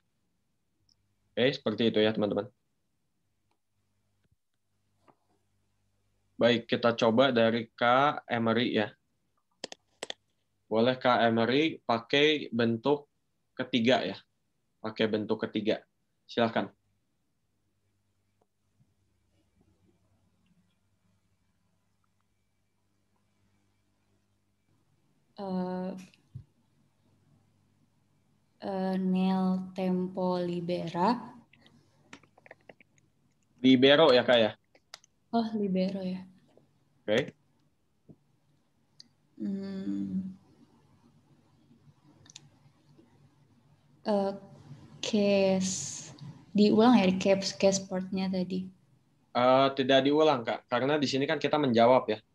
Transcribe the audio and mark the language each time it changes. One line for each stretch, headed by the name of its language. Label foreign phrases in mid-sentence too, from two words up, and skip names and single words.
Indonesian: Oke, seperti itu ya teman-teman. Baik, kita coba dari Kak Emery ya. Boleh Kak Emery pakai bentuk ketiga ya. Pakai bentuk ketiga. Silakan.
Italian: Nel tempo libera.
Indonesian: Libero ya Kak ya? Oh, libero ya. Oke.
Italian: Case.
Indonesian: Diulang ya, case sportnya tadi. Tidak diulang Kak, karena di sini kan kita menjawab ya.